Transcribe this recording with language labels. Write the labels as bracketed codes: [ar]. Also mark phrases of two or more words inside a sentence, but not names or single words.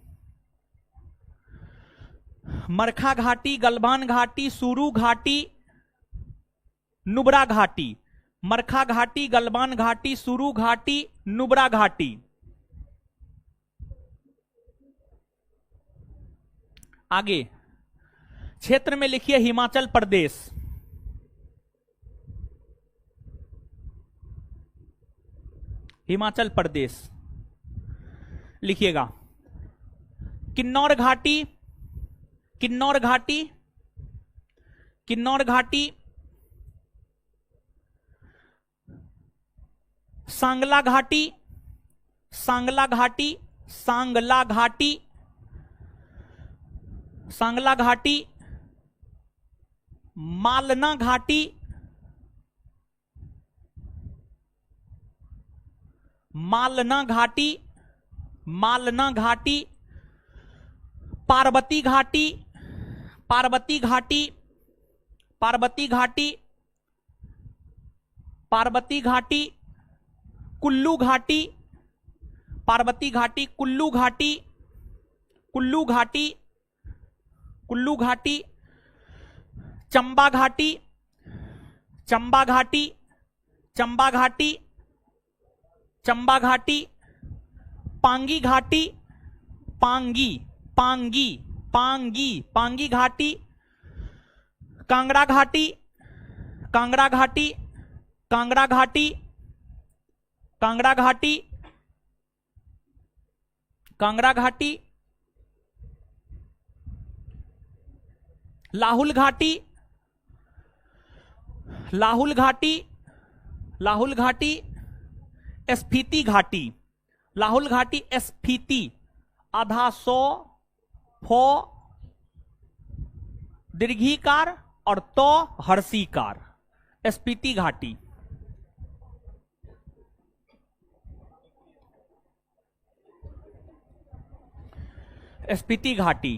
[hi] मरखा घाटी, गलवान घाटी, सुरू घाटी, नुब्रा घाटी। मरखा घाटी, गलवान घाटी, सुरू घाटी, नुब्रा घाटी। आगे क्षेत्र में लिखिए हिमाचल प्रदेश, हिमाचल प्रदेश लिखिएगा। किन्नौर घाटी, किन्नौर घाटी, किन्नौर घाटी, सांगला घाटी, सांगला घाटी, सांगला घाटी, सांगला घाटी, मालना घाटी, मालना घाटी, मालना घाटी, पार्वती घाटी, पार्वती घाटी, पार्वती घाटी, पार्वती घाटी, कुल्लू घाटी, पार्वती घाटी, कुल्लू घाटी, कुल्लू घाटी, कुल्लू घाटी, चंबा घाटी, चंबा घाटी, चंबा घाटी, चंबा घाटी, पांगी घाटी, पांगी, पांगी, पांगी, पांगी घाटी, कांगड़ा घाटी, कांगड़ा घाटी, कांगड़ा घाटी, कांगड़ा घाटी, कांगड़ा घाटी, लाहुल घाटी, लाहुल घाटी, लाहुल घाटी, स्फीति घाटी, लाहुल घाटी, स्फीति, आधा सो, फो दीर्घीकार और तो हर्षीकार, स्फीति घाटी। स्फीति घाटी।